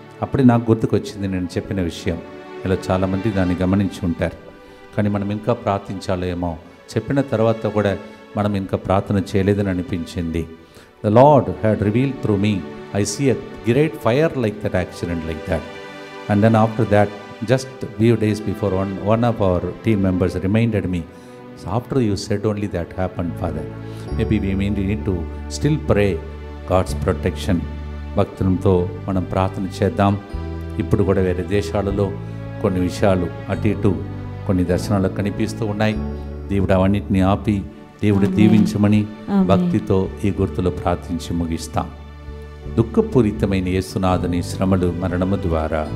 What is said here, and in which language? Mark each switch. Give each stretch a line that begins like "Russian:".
Telugu: అప్పుడే నాకు గుర్తుకొచ్చింది నేను చెప్పిన విషయం. ఇలా చాలామంది దాన్ని గమనించి ఉంటారు. కానీ మనం ఇంకా ప్రార్థించాలేమో, చెప్పిన తర్వాత కూడా మనం ఇంకా ప్రార్థన చేయలేదని అనిపించింది.
English: The Lord had revealed through me, I see a great fire like that, accident like that. And then after that, just few days before, one of our team members reminded me, so after you said only that happened, Father. Maybe we need to still pray God's protection.
Telugu: భక్తులతో మనం ప్రార్థన చేద్దాం. ఇప్పుడు కూడా వేరే దేశాలలో కొన్ని విషయాలు అటు ఇటు కొన్ని దర్శనాలు కనిపిస్తూ ఉన్నాయి. దేవుడు అవన్నిటిని ఆపి దేవుడు దీవించమని భక్తితో ఈ గుర్తులో ప్రార్థించి ముగిస్తాం. దుఃఖపూరితమైన యేసునాథుని శ్రమలు మరణము ద్వారా